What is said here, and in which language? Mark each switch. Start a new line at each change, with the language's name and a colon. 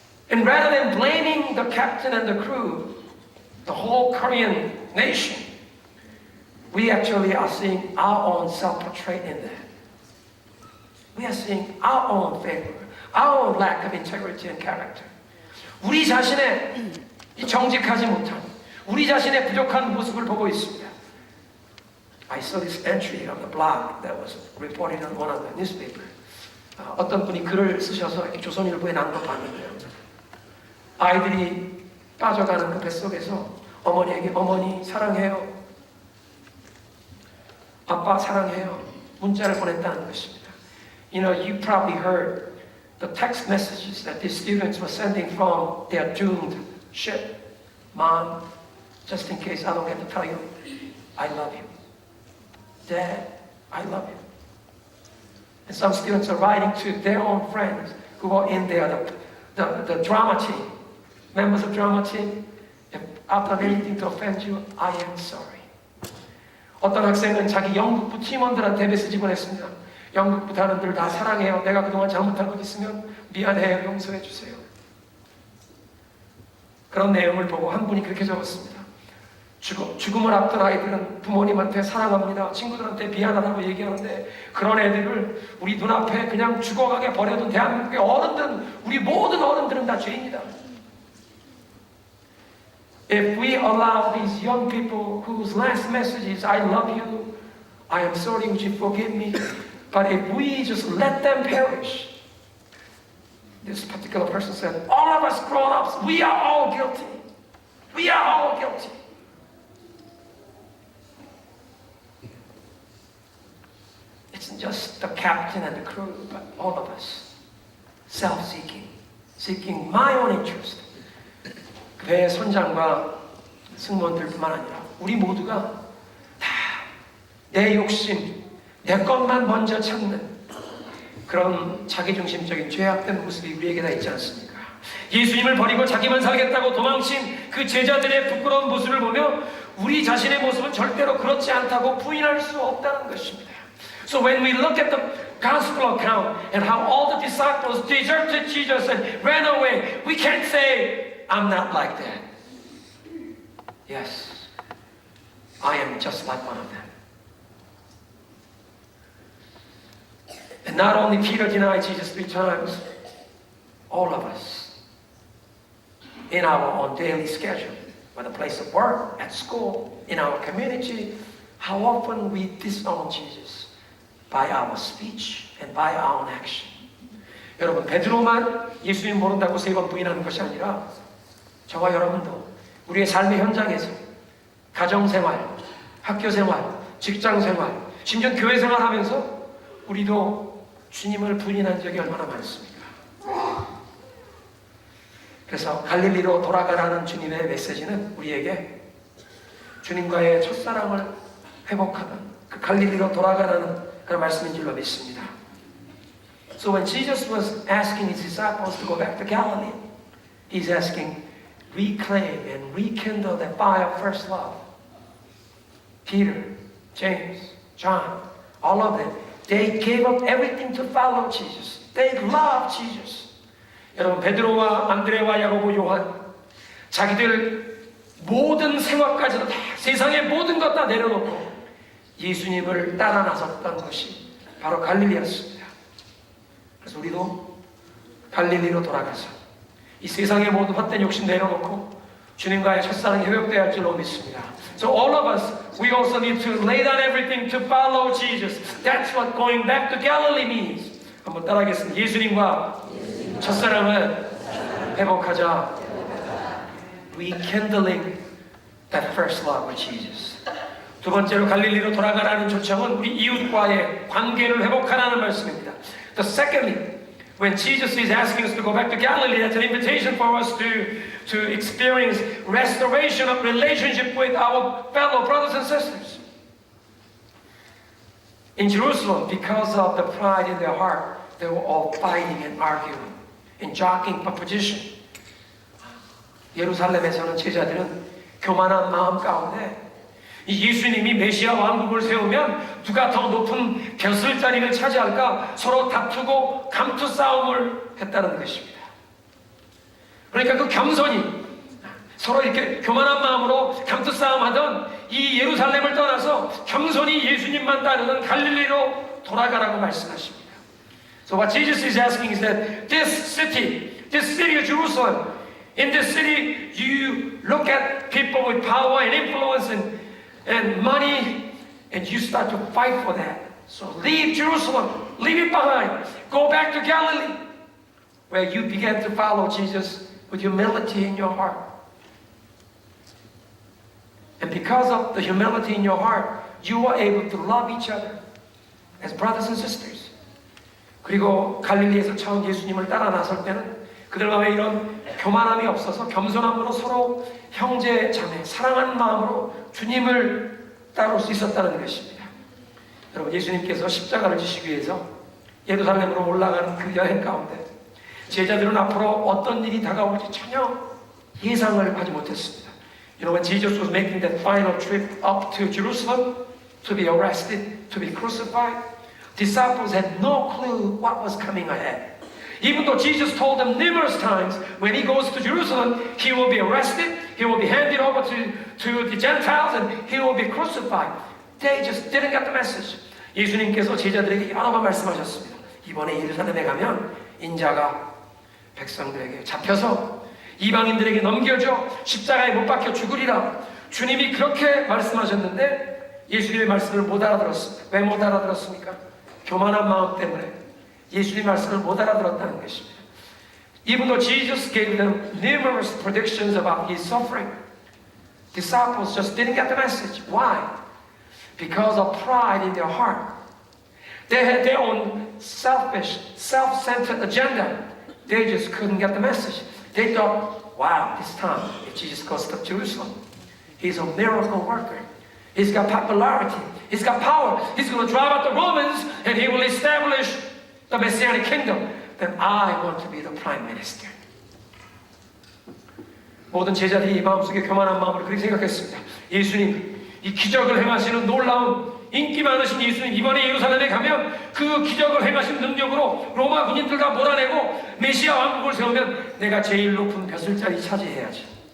English: And rather than blaming the captain and the crew, the whole Korean nation, we actually are seeing our own self-portrait in that. We are seeing our own failure, our own lack of integrity and character.
Korean: 우리 자신의 이 정직하지 못한, 우리 자신의 부족한 모습을 보고 있습니다.
English: I saw this entry on the blog that was reported on one of the newspapers.
Korean: 어떤 분이 글을 쓰셔서 이렇게 조선일보에 난 거 봤는데요. 아이들이 빠져가는 그 뱃속에서 어머니에게 어머니 사랑해요. 아빠 사랑해요. 문자를 보냈다는 것입니다.
English: You know, you probably heard the text messages that these students were sending from their doomed ship. Mom, just in case I don't get to tell you, I love you. Dad, I love you. And some students are writing to their own friends who are in there, the drama team, members of drama team. If I've done anything to offend you, I am sorry.
Korean: 어떤 학생은 자기 연극부 팀원들한테 메시지 보냈습니다. 연극부 단원들 다 사랑해요. 내가 그동안 잘못한 것 있으면 미안해요. 용서해 주세요. 그런 내용을 보고 한 분이 그렇게 적었습니다. 죽음을 앞둔 아이들은 부모님한테 사랑합니다. 친구들한테 미안하다고 얘기하는데 그런 애들을 우리 눈앞에 그냥 죽어가게 버려둔 대한민국의 어른들은, 우리 모든 어른들은 다 죄인이다.
English: If we allow these young people whose last message is I love you, I am sorry, would you forgive me? But if we just let them perish, this particular person said, all of us grown-ups, we are all guilty. We are all guilty. It's just the captain and the crew, but all of us. Self-seeking, seeking my own interest.
Korean: 배의 선장과 승무원들뿐만 아니라 우리 모두가 다 내 욕심, 내 것만 먼저 찾는 그런 자기중심적인 죄악된 모습이 우리에게 다 있지 않습니까? 예수님을 버리고 자기만 살겠다고 도망친 그 제자들의 부끄러운 모습을 보며 우리 자신의 모습은 절대로 그렇지 않다고 부인할 수 없다는 것입니다.
English: So when we look at the gospel account and how all the disciples deserted Jesus and ran away, we can't say, I'm not like that. Yes, I am just like one of them. And not only Peter denied Jesus 3 times, all of us, in our own daily schedule, whether place of work, at school, in our community, how often we disown Jesus by our speech and by our own action.
Korean: 여러분, 베드로만 예수님 모른다고 3번 부인하는 것이 아니라 저와 여러분도 우리의 삶의 현장에서 가정생활, 학교생활, 직장생활, 심지어 교회생활하면서 우리도 주님을 부인한 적이 얼마나 많습니까? 그래서 갈릴리로 돌아가라는 주님의 메시지는 우리에게 주님과의 첫사랑을 회복하는 그 갈릴리로 돌아가라는 그런 말씀인 줄로 믿습니다.
English: So when Jesus was asking his disciples to go back to Galilee, he's asking, reclaim and rekindle the fire of first love. Peter, James, John, all of them, they gave up everything to follow Jesus. They loved Jesus.
Korean: 여러분, 베드로와 안드레와 야고보, 요한, 자기들 모든 생활까지도 다 세상의 모든 것 다 내려놓고 예수님을 따라 나섰던 것이 바로 갈릴리였습니다. 그래서 우리도 갈릴리로 돌아가서 이 세상의 모든 헛된 욕심 내려놓고 주님과의 첫사랑이 회복되어야 할 줄로 믿습니다.
English: So all of us, we also need to lay down everything to follow Jesus. That's what going back to Galilee means.
Korean: 한번 따라하겠습니다. 예수님과 첫사랑을 회복하자.
English: Rekindling that first love with Jesus.
Korean: 두 번째로 갈릴리로 돌아가라는 초청은 우리 이웃과의 관계를 회복하라는 말씀입니다.
English: The secondly, when Jesus is asking us to go back to Galilee, that's an invitation for us to experience restoration of relationship with our fellow brothers and sisters. In Jerusalem, because of the pride in their heart, they were all fighting and arguing and jockeying for position.
Korean: 예루살렘에서는 제자들은 교만한 마음 가운데 이 예수님이 메시아 왕국을 세우면 누가 더 높은 벼슬 자리를 차지할까 서로 다투고 감투 싸움을 했다는 것입니다. 그러니까 그 겸손이 서로 이렇게 교만한 마음으로 감투 싸움하던 이 예루살렘을 떠나서 겸손히 예수님만 따르는 갈릴리로 돌아가라고 말씀하십니다.
English: So what Jesus is asking is that this city of Jerusalem, in this city you look at people with power and influence and money, and you start to fight for that. So leave Jerusalem, leave it behind. Go back to Galilee, where you began to follow Jesus with humility in your heart. And because of the humility in your heart, you are able to love each other as brothers and sisters.
Korean: 그리고 갈릴리에서 처음 예수님을 따라 나설 때는 그들 마음에 이런 교만함이 없어서 겸손함으로 서로 형제, 자매, 사랑하는 마음으로 주님을 따를 수 있었다는 것입니다. 여러분, 예수님께서 십자가를 지시기 위해서 예루살렘으로 올라가는 그 여행 가운데 제자들은 앞으로 어떤 일이 다가올지 전혀 예상을 하지 못했습니다.
English: You know, when Jesus was making that final trip up to Jerusalem to be arrested, to be crucified, disciples had no clue what was coming ahead. Even though Jesus told them numerous times, when he goes to Jerusalem, he will be arrested, he will be handed over to the Gentiles, and he will be crucified. They just didn't get the message.
Korean: 예수님께서 제자들에게 여러 번 말씀하셨습니다. 이번에 예루살렘에 가면 인자가 백성들에게 잡혀서 이방인들에게 넘겨져 십자가에 못 박혀 죽으리라. 주님이 그렇게 말씀하셨는데 예수님의 말씀을 못 알아들었습니다. 왜 못 알아들었습니까? 교만한 마음 때문에 예수님의 말씀을 못 알아들었다는 것입니다.
English: Even though Jesus gave them numerous predictions about his suffering, disciples just didn't get the message. Why? Because of pride in their heart. They had their own selfish, self-centered agenda. They just couldn't get the message. They thought, wow, this time, if Jesus goes to Jerusalem, he's a miracle worker. He's got popularity. He's got power. He's going to drive out the Romans and he will establish the Messianic kingdom. Then I want to be the prime minister.
Korean: 모든 제자들이 마음속에 교만한 마음으로 그렇게 생각했습니다. 예수님, 이 기적을 행하시는 놀라운 인기 많으신 예수님, 이번에 예루살렘에 가면 그 기적을 행하신 능력으로 로마 군인들 다 몰아내고 메시아 왕국을 세우면 내가 제일 높은 벼슬자리 차지해야지.